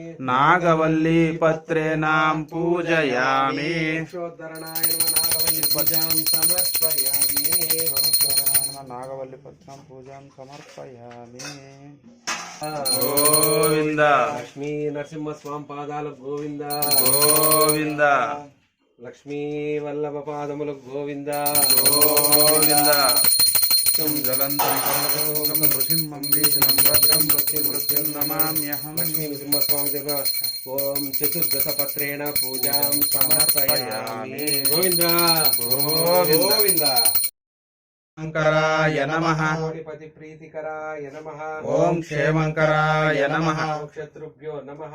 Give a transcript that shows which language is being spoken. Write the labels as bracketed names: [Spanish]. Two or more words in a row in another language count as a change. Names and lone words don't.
[Sanskrit] नागवल्लीपत्रेण पूजयामि वृक्षोद्धरणाय नमः नागवल्लीपूजां समर्पयामि नागवल्लीपत्रं पूजां समर्पयामि गोविंद [Telugu] लक्ष्मी नरसिंहस्वाమి పాదాలు గోవింద गोविंद లక్ష్మీ వల్లభ పాదములు గోవింద [Sanskrit] गोविंद जलन्तं सर्वलोकं नृसिंहं भीषणं भद्रं मृत्युं नमाम्यहम् లక్ష్మీ నరసింహస్వామి దగ్గర ఓం చతుర్దశపత్రేణ పూజాం సమర్పయామి గోవింద गोविंद గోవింద శంకరాయ నమః. కోటిపతి ప్రీతికరాయ నమః. ఓం క్షేమంకరాయ నమః. శత్రుభ్యో నమః.